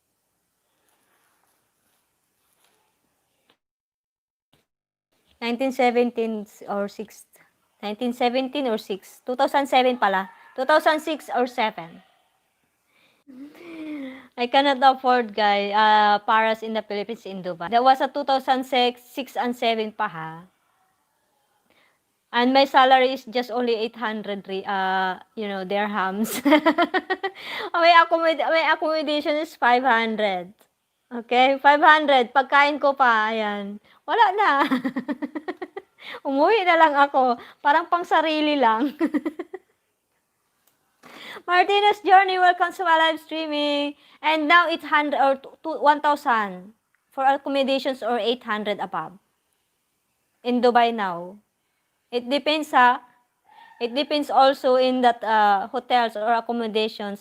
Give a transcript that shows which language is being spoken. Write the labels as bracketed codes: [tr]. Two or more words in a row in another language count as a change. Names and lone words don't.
[en] 1917 or 6. 1917 or 6. 2007 pala. 2006 or 7. I cannot afford, guys, paras in the Philippines in Dubai. That was a 2006, 6 and 7 [tl] pa ha. [en] And my salary is just only 800 dirhams. May accommodation is 500. [tl] Okay, 500. Pagkain ko pa, ayan. Wala na. Umuwi na lang ako. Parang pang sarili lang. [en] Martinez Journey, welcome to my live streaming. And now it's 100 or 1,000 for accommodations or 800 above. In Dubai now. It depends It depends also in that hotels or accommodations.